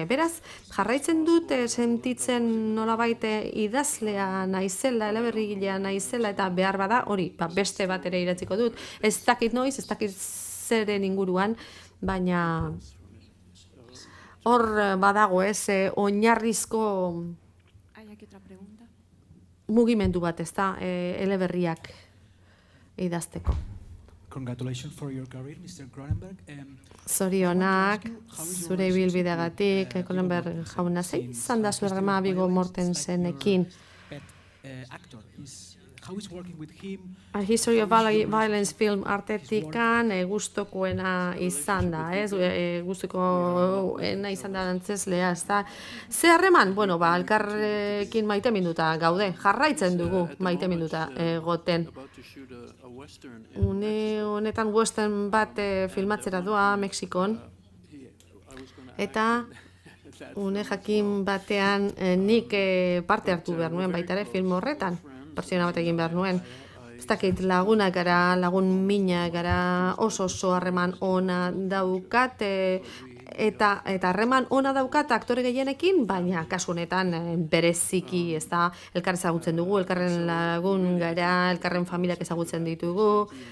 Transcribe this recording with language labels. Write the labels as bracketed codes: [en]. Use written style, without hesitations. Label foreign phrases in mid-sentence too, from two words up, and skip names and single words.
[eu] Beraz, jarraitzen dut sentitzen nolabait idazlea naizela, eleberrigilea naizela eta behar bada hori, beste bat ere idatziko dut. Ez dakit noiz, ez dakit zeren inguruan, baina hor badago oinarrizko mugimendu bat, ez da, eleberriak idazteko. [en] Congratulations for your career, Mr. Cronenberg. [eu] Zorionak, zure ibilbideagatik, Cronenberg jauna, zein izan da zure rema Viggo Mortensenekin [en] how is working with him? [eu] A History of Violence film artetikan gustokoena izan da, ez? Gustokoena izan da antzeslea, ez da? Ze harreman? Bueno, elkarrekin maiteminduta gaude, jarraitzen dugu maiteminduta egoten. [en] About to shoot a western. [eu] Une honetan western bat filmatzera doa Mexikon, eta une jakin batean nik parte hartu behar nuen baita ere film horretan, pertsiona bat egin behar nuen. Ez dakit lagunak gara, lagun mina gara, oso harreman ona daukat, eta harreman ona daukat aktore gehienekin, baina kasu honetan bereziki, ez da, elkar ezagutzen dugu, elkarren lagun gara, elkarren familiak ezagutzen ditugu.